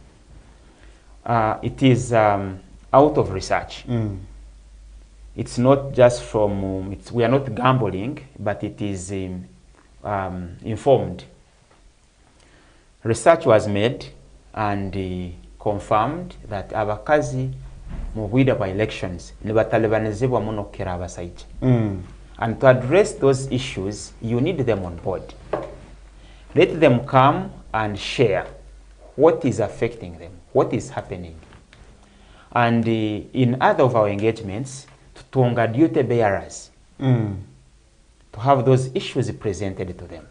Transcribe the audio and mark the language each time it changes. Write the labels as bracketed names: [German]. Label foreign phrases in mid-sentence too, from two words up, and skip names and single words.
[English] It is out of research. It's not just from, we are not gambling, but it is informed. Research was made and confirmed that [Tooro] abakazi mu bwire bwa elections ne batalebanizibwa muno kera abasaija. [English] And to address those issues, you need them on board. Let them come and share what is affecting them, what is happening. And in other of our engagements, tutunga duty bearers, to have those issues presented to them.